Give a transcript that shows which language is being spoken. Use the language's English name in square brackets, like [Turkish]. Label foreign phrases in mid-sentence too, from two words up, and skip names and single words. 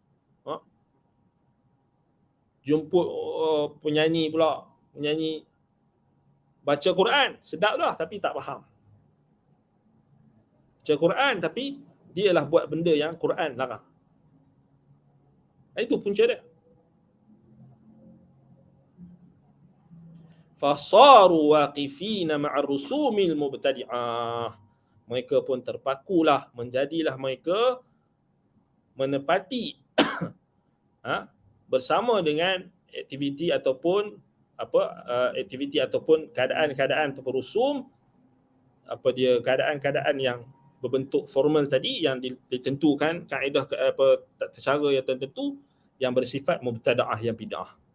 [Malay] Jemput penyanyi pula. Penyanyi baca Quran. Sedap dah tapi tak faham. Baca Quran tapi dia lah buat benda yang Quran larang. Itu punca dia. [Arabic] Fasaru waqifina ma'ar rusumil mubtadi'ah. [Malay] Mereka pun terpakulah, menjadilah mereka menepati bersama dengan aktiviti ataupun aktiviti ataupun keadaan-keadaan ataupun rusum keadaan-keadaan yang berbentuk formal tadi yang ditentukan kaedah cara yang tertentu yang bersifat mubtadaah yang bid'ah.